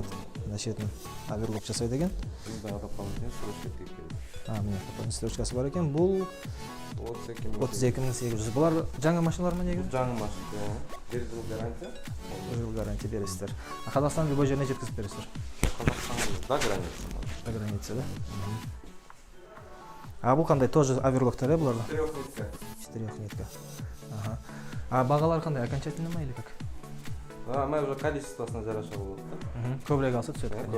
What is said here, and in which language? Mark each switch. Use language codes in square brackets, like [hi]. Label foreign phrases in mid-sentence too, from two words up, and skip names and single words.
[kk] Мына шетін оверлок жасайды екен. Бұндағы [ru] дополнительный строчка [kk] тегеледі. Міне, [ru] дополнительный строчкасы [kk] бар екен. Бұл 32.800. Бұлар жаңа машиналар ма негізі? Жаңа машинка. 1 жыл гарантия. 1 жыл гарантия бересіздер. Қазақстан любой жеріне жеткізіп бересіздер? Қазақстан [ru] до границы. До границы, [kk] да? Бұл қандай? Тоже оверлоктар, бұларда? 4 нитка. Бағалар қандай? Окончательно ма [ru] или как? Мы уже [kk] количествосына жараша болады. Көбірек алса түседі, конечно.